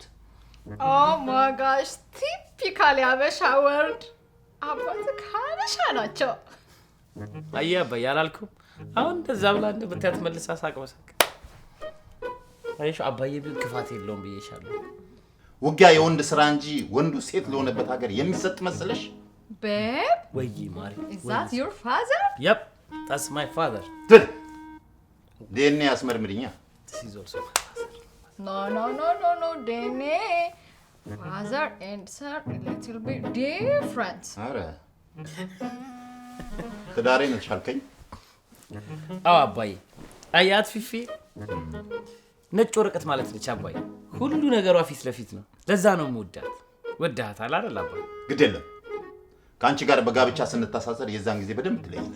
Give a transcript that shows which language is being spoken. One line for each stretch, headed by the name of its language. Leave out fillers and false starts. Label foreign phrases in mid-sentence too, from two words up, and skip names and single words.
English: oh my gosh typical
Amharic: ያበሻ ወርድ። አባትህ ሀበሻ ናቸው። አየ አባዬ አላልኩም? አሁን እንደዛ ብላ እንደምታያት መልሳ ሳቅ በሳቅ። አይሽ አባዬ ቢል ክፋት የለውም ብዬሻለሁ። ውጊያ የወንድ ስራ እንጂ ወንዱ ሴት ለሆነበት ሀገር የሚሰጥ መሰለሽ?
English: Babe?
Amharic: ወይ ማሪ
English: Is that your father? Yep, that's my father.
Amharic: ትል ዲኤንኤ አስመርምሪኛ።
English: This is also my father. No, DNA. Father and son a little bit different.
Amharic: አረ ትዳሬ ነች አልከኝ? አዎ አባዬ አያት ፊፊ ነጭ ወረቀት ማለት ነች አባዬ። ሁሉ ነገሯ ፊት ለፊት ነው። ለዛ ነው የምወዳት። ወዳታል አይደል አባዬ? ግድ የለም ከአንቺ ጋር በጋብቻ ስንተሳሰር የዛን ጊዜ በደንብ ትለይነት።